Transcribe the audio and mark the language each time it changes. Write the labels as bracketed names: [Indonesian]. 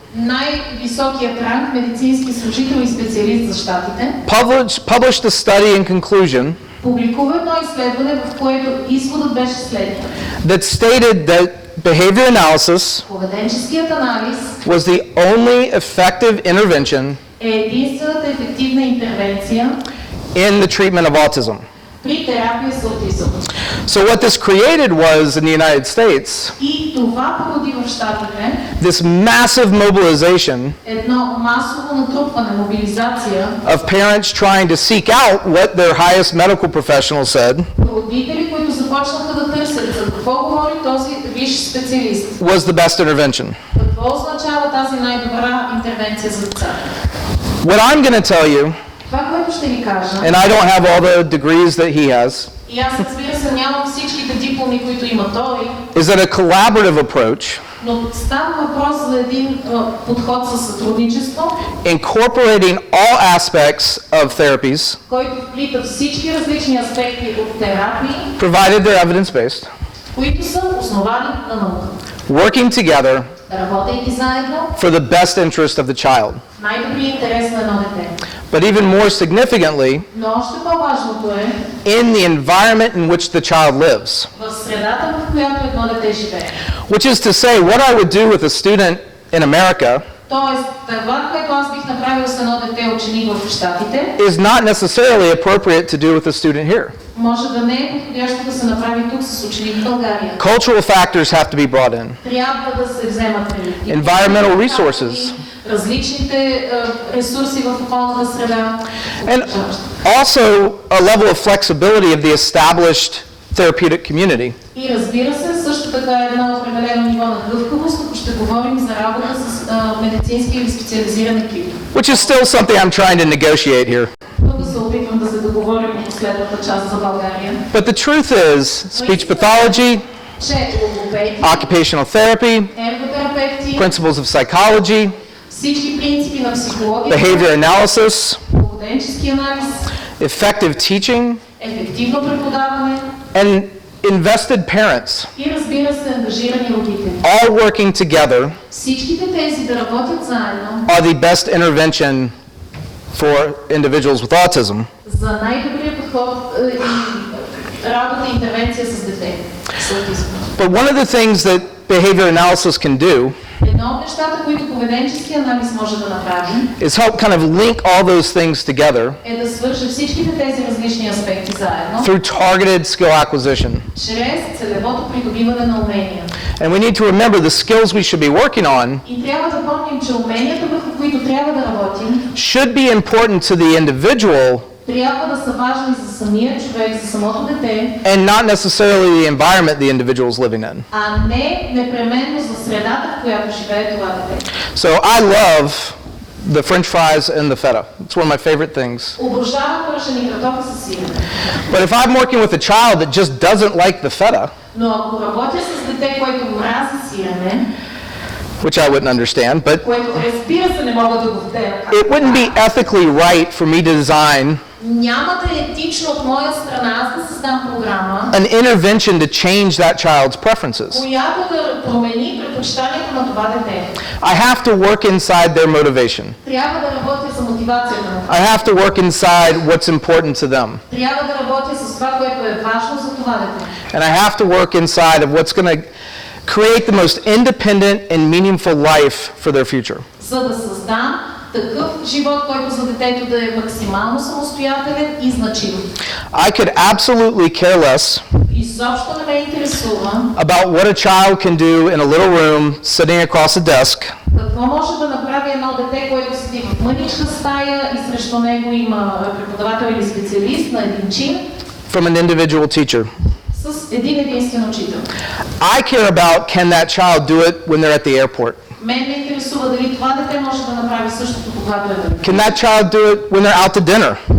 [Bulgarian] най-високият ранг медицински служител и специалист за щатите, [English] published a study in conclusion [Bulgarian] публикува едно изследване, в което изводът беше следния. [English] that stated that behavior analysis [Bulgarian] Поведенческият анализ [English] was the only effective intervention [Bulgarian] е единствената ефективна интервенция [English] in the treatment of autism. [Bulgarian] при терапия за аутизъм. [English] So what this created was, in the United States, [Bulgarian] И това породи в щатите [English] this massive mobilization [Bulgarian] едно масово натрупване, мобилизация [English] of parents trying to seek out what their highest medical professional said [Bulgarian] родители, които започнаха да търсят за какво говори този висш специалист. [English] was the best intervention. [Bulgarian] Какво означава тази най-добра интервенция за децата? [English] What I'm going to tell you, [Bulgarian] Това, което ще ви кажа, [English] and I don't have all the degrees that he has, [Bulgarian] и аз разбира се нямам всичките дипломи, които има той, [English] is that a collaborative approach, [Bulgarian] но става въпрос за един подход със сътрудничество, [English] incorporating all aspects of therapies, [Bulgarian] който вплита всички различни аспекти от терапии, [English] provided they're evidence-based, [Bulgarian] които са основани на наука. [English] working together [Bulgarian] Работейки заедно [English] for the best interest of the child. [Bulgarian] в най-добрия интерес на едно дете. [English] But even more significantly, [Bulgarian] Но още по-важното е [English] in the environment in which the child lives. [Bulgarian] в средата, в която едно дете живее. [English] Which is to say, what I would do with a student in America [Bulgarian] Тоест, това, което аз бих направил с едно дете ученик в Щатите, [English] is not necessarily appropriate to do with a student here. [Bulgarian] може да не е подходящо да се направи тук с ученик в България. [English] Cultural factors have to be brought in. [Bulgarian] Трябва да се вземат предвид [English] Environmental resources. [Bulgarian] различните ресурси в околната среда. [English] And also a level of flexibility of the established therapeutic community. [Bulgarian] И разбира се, също така е едно определено ниво на гъвкавост, ако ще говорим за работа с медицински или специализиран екип. [English] Which is still something I'm trying to negotiate here. [Bulgarian] Тук се опитвам да се договорим по последната част за България. [English] But the truth is, speech pathology, [Bulgarian] Че логопеди, [English] occupational therapy, [Bulgarian] ерготерапевти, [English] principles of psychology, [Bulgarian] всички принципи на психологията, [English] behavior analysis, [Bulgarian] поведенчески анализ, [English] effective teaching, [Bulgarian] ефективно преподаване [English] and invested parents, [Bulgarian] и разбира се ангажирани родители. [English] all working together, [Bulgarian] Всичките тези да работят заедно [English] are the best intervention for individuals with autism. [Bulgarian] за най-добрия подход и работа и интервенция с дете с аутизъм. [English] But one of the things that behavior analysis can do [Bulgarian] Едно от нещата, които поведенчески анализ може да направи, [English] is help kind of link all those things together [Bulgarian] е да свърже всичките тези различни аспекти заедно, [English] through targeted skill acquisition. [Bulgarian] чрез целевото придобиване на умения. [English] And we need to remember the skills we should be working on [Bulgarian] И трябва да помним, че уменията, върху които трябва да работим, [English] should be important to the individual [Bulgarian] трябва да са важни за самия човек, за самото дете, [English] and not necessarily the environment the individual is living in. [Bulgarian] а не непременно за средата, в която живее това дете. [English] So I love the French fries and the feta. It's one of my favorite things. [Bulgarian] Обожавам пържени картофи със сирене. [English] But if I'm working with a child that just doesn't like the feta, [Bulgarian] Но ако работя с дете, което мрази сирене, [English] which I wouldn't understand, but [Bulgarian] което разбира се не мога да го вдея, [English] it wouldn't be ethically right for me to design [Bulgarian] няма да е етично от моя страна аз да създам програма, [English] an intervention to change that child's preferences. [Bulgarian] която да промени предпочитанието на това дете. [English] I have to work inside their motivation. [Bulgarian] Трябва да работя за мотивацията на [English] I have to work inside what's important to them. [Bulgarian] Трябва да работя с това, което е важно за това дете. [English] And I have to work inside of what's going to create the most independent and meaningful life for their future. [Bulgarian] За да създам такъв живот, който за детето да е максимално самостоятелен и значим. [English] I could absolutely care less [Bulgarian] Изобщо не ме интересува [English] about what a child can do in a little room sitting across a desk [Bulgarian] какво може да направи едно дете, което седи в мъничка стая и срещу него има преподавател или специалист на един чин [English] from an individual teacher. [Bulgarian] с един единствен учител. [English] I care about can that child do it when they're at the airport? [Bulgarian] Мен ме интересува дали това дете може да направи същото, когато е на летище. [English] Can that child do it when they're out to dinner?